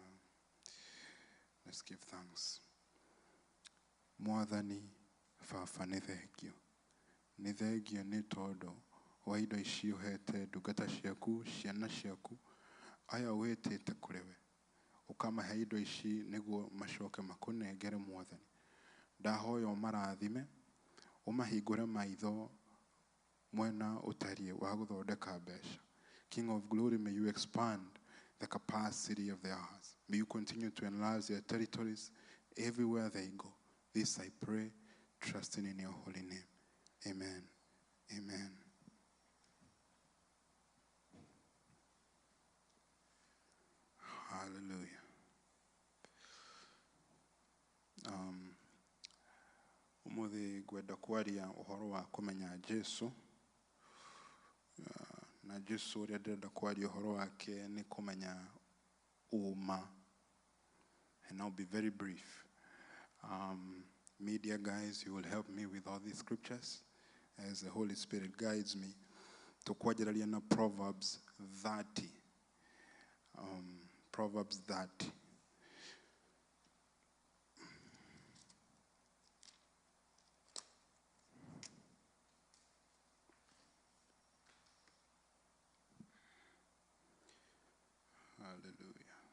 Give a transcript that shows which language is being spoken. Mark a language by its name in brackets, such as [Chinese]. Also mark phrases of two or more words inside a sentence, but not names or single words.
[English] Let's give thanks. [Kikuyu] Mwathani Baba nĩ thengio. Nĩ thengio nĩ tondũ wa indo ici ũhete ndungata ciaku, ciana ciaku, aya wĩtĩte kũrĩ we, ũkamahe indo ici nĩguo macoke makũnengere Mwathani. Ndahoya ũmarathime, ũmahingũre maitho mwena ũtariĩ wa gũthondeka mbeca. [English] King of glory, may you expand the capacity of their hearts. May you continue to enlarge their territories everywhere they go. This I pray, trusting in your holy name. Amen. Amen. Hallelujah. [Kikuyu] Umuthi ngwenda kwaria uhoro wa kumenya Jesu. Na Jesu ũrĩa ndĩrenda kwaria uhoro wake nĩ kumenya uma. [English] And I'll be very brief. Media guys, you will help me with all these scriptures as the Holy Spirit guides me. [Kikuyu] Tukwajaraliana na Proverbs 30. [English] Proverbs 30. Hallelujah.